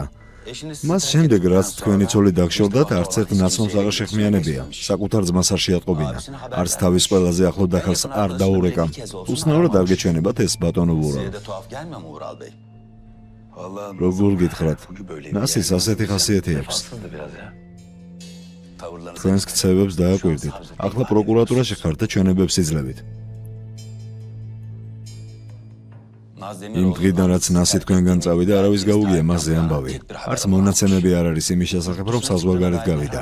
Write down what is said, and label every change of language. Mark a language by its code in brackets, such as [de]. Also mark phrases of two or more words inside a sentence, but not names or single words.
[ka] მას შემდეგ რაც თქვენი ცოლი დაგშორდათ, არც ერთ ნაცნობს აღარ შეხმიანებია. საკუთარ ძმას არ შეატყობინა. არც თავის ყველაზე ახლო დახალს არ დაურეკა. უცნაურად არ გეჩვენებათ ეს ბატონო ვურო. როგორ გითხრათ? ნასის ასეთი ხასიათი აქვს. [tr] Şanssızdı biraz ya. [ka] თქვენს ქცევებს დააკვირდით. ახლა პროკურატურაში ხართ და ჩვენებებს იძლევით. იმ დღიდან რაც ნასი თქვენგან წავიდა, არავის გაუგია მასზე ამბავი. არც მონაცემები არ არის იმის შესახებ, რომ საზღვარგარეთ გავიდა.